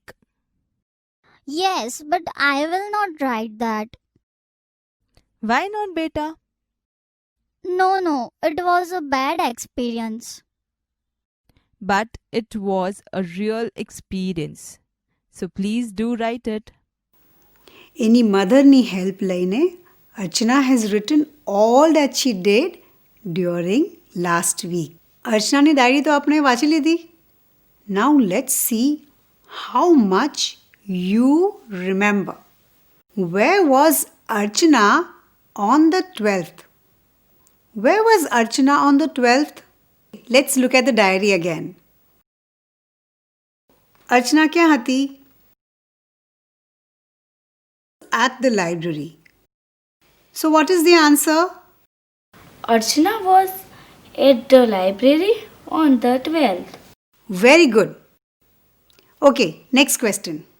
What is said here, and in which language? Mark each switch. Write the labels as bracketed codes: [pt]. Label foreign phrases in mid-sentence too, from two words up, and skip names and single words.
[en] Yes, but I will not write that. Why not, beta? No, it was a bad experience. But it was a real experience. So please do write it. [gu] એની મધરની હેલ્પ લઈને [en] Archana has written all that she did during last week. [gu] अर्चनाની ડાયરી તો આપણે વાંચી લીધી. [en] Now let's see how much you remember. Where was Archana on the 12th? Where was Archana on the 12th? Let's look at the diary again. [gu] Archana ક્યાં હતી? [en] At the library. So what is the answer? Archana was at the library on the 12th. Very good. Okay, next question.